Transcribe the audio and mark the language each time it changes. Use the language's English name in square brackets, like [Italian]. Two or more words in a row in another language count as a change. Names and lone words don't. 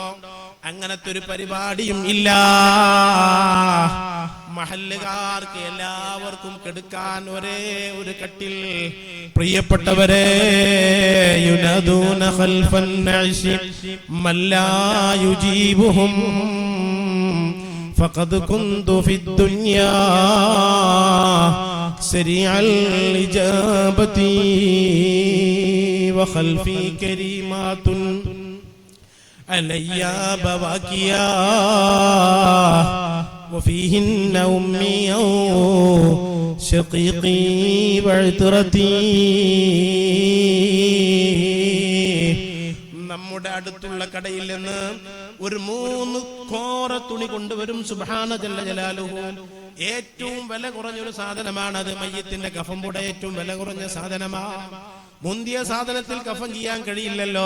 [Malayalam] അങ്ങനത്തെ ഒരു പരിപാടിയും ഇല്ല. മഹല്ലുകാർക്ക് എല്ലാവർക്കും കെടുക്കാൻ ഒരേ ഒരു കട്ടിൽ. [Arabic] പ്രിയപ്പെട്ടവരെ, ينادون خلف نعشي من لا يجيبهم فقد كنت في الدنيا سريع الإجابة وخلفي كريمات علي بواكيا وفيهن أمي شقيقي وعترتي. [Malayalam] നമ്മുടെ അടുത്തുള്ള കടയിൽ നിന്ന് ഒരു 3 കോറ തുണി കൊണ്ടുവരും. [Arabic] سبحانه جل جلاله. [Malayalam] ഏറ്റവും വില കുറഞ്ഞൊരു സാധനമാണത്. മയ്യത്തിന്റെ കഫൻ കൂടെ ഏറ്റവും വില കുറഞ്ഞ സാധനമാണ്. മുന്തിയ സാധനത്തിൽ കഫൻ ചെയ്യാൻ കഴിയില്ലല്ലോ.